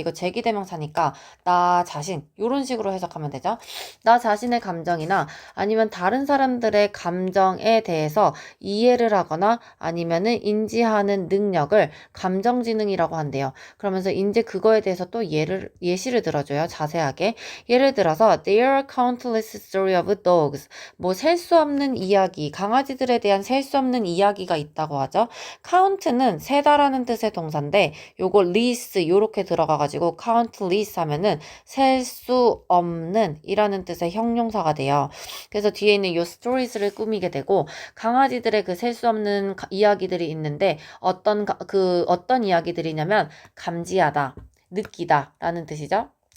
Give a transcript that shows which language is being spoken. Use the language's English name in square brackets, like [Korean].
[Korean] 이거 제기대명사니까 나 자신 요런 식으로 해석하면 되죠. 나 자신의 감정이나 아니면 다른 사람들의 감정에 대해서 이해를 하거나 아니면은 인지하는 능력을 감정지능이라고 한대요. 그러면서 이제 그거에 대해서 또 예시를 들어줘요. 자세하게. 예를 들어서 [English] There are countless stories of dogs. [Korean] 뭐 셀 수 없는 이야기, 강아지들에 대한 셀 수 없는 이야기가 있다고 하죠. count는 세다라는 뜻의 동사인데 요거 list 요렇게 들어가가지고 countless 하면은 셀 수 없는 이라는 뜻의 형용사가 돼요. 그래서 뒤에 있는 요 stories를 꾸미게 되고 강아지들의 그 셀 수 없는 이야기들이 있는데 어떤 이야기들이냐면 감지하다, 느끼다 라는 뜻이죠.